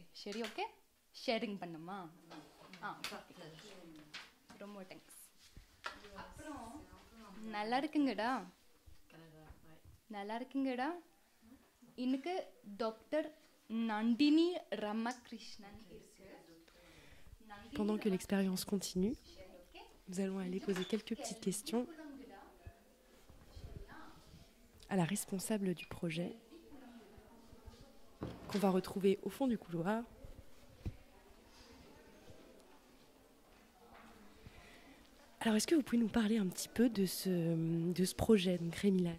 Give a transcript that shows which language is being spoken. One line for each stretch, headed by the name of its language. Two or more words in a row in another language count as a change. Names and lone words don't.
Tamil: சரி, ஓகே, ஷேரிங் பண்ணுமா? ரொம்ப தேங்க்ஸ். அப்புறம் நல்லா இருக்குங்கடா, நல்லா இருக்குங்கடா. இன்னைக்கு டாக்டர் நந்தினி ரமகிருஷ்ணன் இருக்கு.
French: Pendant que l'expérience continue, nous allons aller poser quelques petites questions à la responsable du projet, qu'on va retrouver au fond du couloir. Alors, est-ce que vous pouvez nous parler un petit peu de ce projet, donc Rémilas?